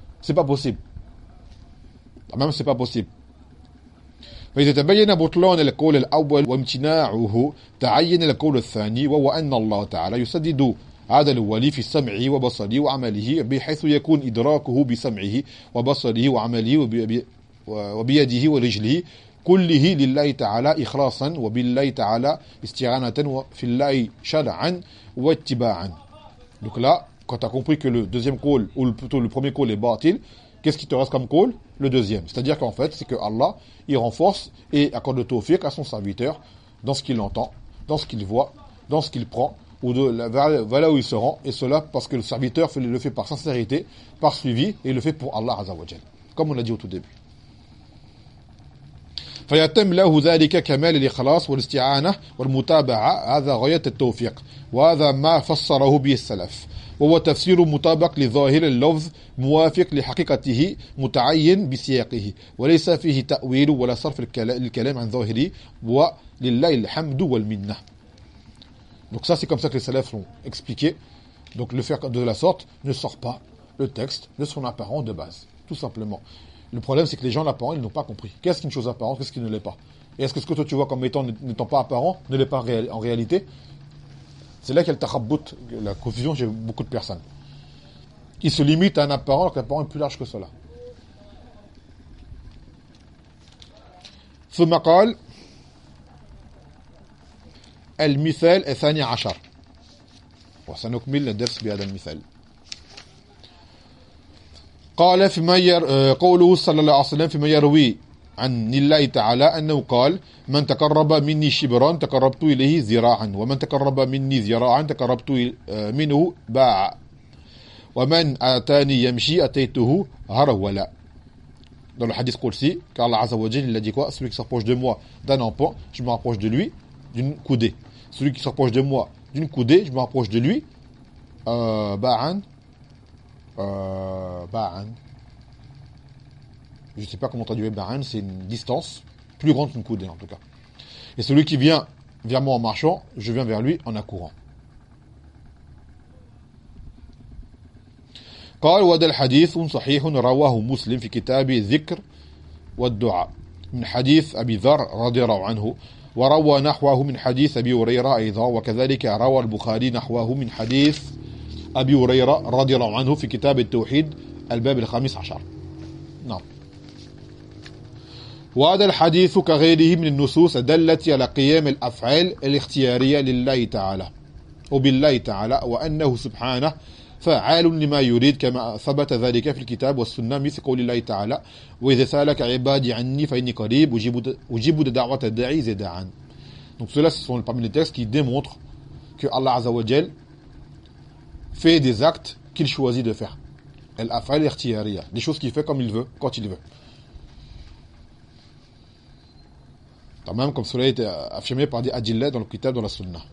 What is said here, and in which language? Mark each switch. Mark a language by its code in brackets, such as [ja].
[fr] C'est pas possible. Même c'est pas possible. [ar] فيتبين بطلان القول الأول وامتناعه تعين القول الثاني وهو أن الله تعالى يسدد هذا الولي في سمعه وبصره وعمله بحيث يكون إدراكه بسمعه وبصره وعمله وبيده ورجله كله لله تعالى إخلاصا وبالله تعالى استعانة وفي الله شرعا واتباعا. [fr] Donc là, quand tu as compris que le deuxième call, ou plutôt le premier call est batil, qu'est-ce qui te reste comme call? Le deuxième. C'est-à-dire qu'en fait, c'est que Allah, il renforce et accorde le tawfiq à son serviteur dans ce qu'il entend, dans ce qu'il voit, dans ce qu'il prend, ou vers là où il se rend, et cela parce que le serviteur le fait par sincérité, par suivi, et le fait pour Allah Azzawajal, comme on l'a dit au tout début. [ar] فيتم له ذلك كمال الإخلاص والاستعانة والمتابعة هذا غاية التوفيق وهذا ما فسره به السلف وهو تفسير مطابق لظاهر اللفظ موافق لحقيقته متعين بسياقه وليس فيه تأويل ولا صرف الكلام عن ظاهره ولله الحمد والمنة. [fr] Donc ça c'est comme ça que les salafs l'ont expliqué. Donc le faire de la sorte ne sort pas le texte de son apparent de base, tout simplement. Le problème, c'est que les gens l'apparent, ils n'ont pas compris. Qu'est-ce qu'une chose apparente, qu'est-ce qui ne l'est pas? Et est-ce que ce que toi tu vois comme étant n'étant pas apparent, ne l'est pas en réalité? C'est là qu'il y a le tachabout, la confusion chez beaucoup de personnes. Ils se limitent à un apparent, alors que l'apparent est plus large que cela. Ce maqal, El Mithel et Thani Achar. Sanok Mil et Def Sbiad El Mithel. [ar] قال فيما قوله صلى الله عليه وسلم فيما يروي عن الله تعالى أنه قال من تقرب مني شبرا تقربت إليه ذراعا ومن تقرب مني ذراعا تقربت منه باعا ومن أتاني يمشي أتيته هرولا. [fr] Dans le hadith Qudsi, car Allah Azza wa Jalla, il a dit quoi? Celui qui s'approche de moi d'un empan, je me rapproche de lui d'une coudée. Celui qui s'approche de moi d'une coudée, je me rapproche de lui ba'an. Ba'an. Je ne sais pas comment traduire ba'an, c'est une distance plus grande qu'une coudée en tout cas. Et celui qui vient vers moi en marchant, je viens vers lui en accourant. [ar] قال وهذا الحديث صحيح رواه مسلم في كتاب الذكر والدعاء من حديث أبي ذر رضي الله عنه وروى نحوه من حديث أبي هريرة أيضا وكذلك روى البخاري نحوه من حديث أبي هريرة رضي الله عنه في كتاب التوحيد الباب 15. نعم. وهذا الحديث كغيره من النصوص دلت على قيام الأفعال الاختيارية لله تعالى وبالله تعالى وأنه سبحانه فعال لما يريد كما ثبت ذلك في الكتاب والسنة مثل قول الله تعالى وإذا سألك عبادي عني فإني قريب أجيب دعوة الداعي إذا دعان. [fr] Donc cela ce sont parmi les textes qui démontrent que Allah Azza wa Jal fait des actes qu'il choisit de faire. Elle a fait l'ikhtiyariya, des choses qu'il fait comme il veut, quand il veut. Tamam, comme cela a été affirmé par des adillah dans le kitab, dans la sunnah.